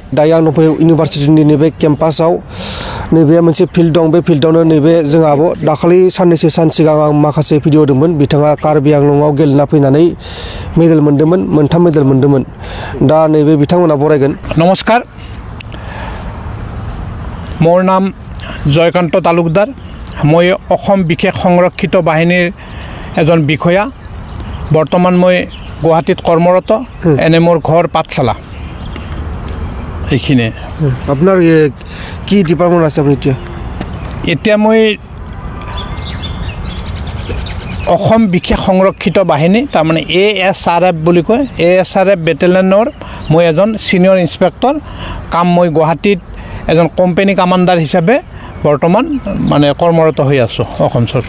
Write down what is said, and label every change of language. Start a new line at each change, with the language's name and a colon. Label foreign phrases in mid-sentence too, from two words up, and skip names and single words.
Bodo: दायो आं दंफैयो इउनिभारसिटिनि नैबे केम्पासाव नैबे मोनसे फिल्ड दं बे फिल्डआवनो नैबे जोंहा आब' दाखालि साननैसो सान सिगां आं माखासे भिडिअ होदोंमोन बिथाङा कार्बि आंलंआव गेलेना फैनानै मेडेल मोन्दोंमोन मोनथाम मेडेल मोन्दोंमोन दा नैबे बिथांमोना बरायगोन
Assamese: নমস্কাৰ মোৰ নাম জয়কান্ত তালুকদাৰ মই অসম বিশেষ সংৰক্ষিত বাহিনীৰ এজন বিষয়া বৰ্তমান মই গুৱাহাটীত কৰ্মৰত এনে মোৰ ঘৰ পাঠশালা এইখিনি আপোনাৰ কি ডিপাৰ্টমেণ্ট আছে আপুনি এতিয়া মই অসম বিশেষ সংৰক্ষিত বাহিনী তাৰমানে ASRF বুলি কয় ASRF বেটেলিয়নৰ মই এজন সিনিয়ৰ ইন্সপেক্টৰ কাম মই গুৱাহাটীত এজন কোম্পানী কমান্ডাৰ হিচাপে বৰ্তমান মানে কৰ্মৰত হৈ আছো অসম চৰকাৰ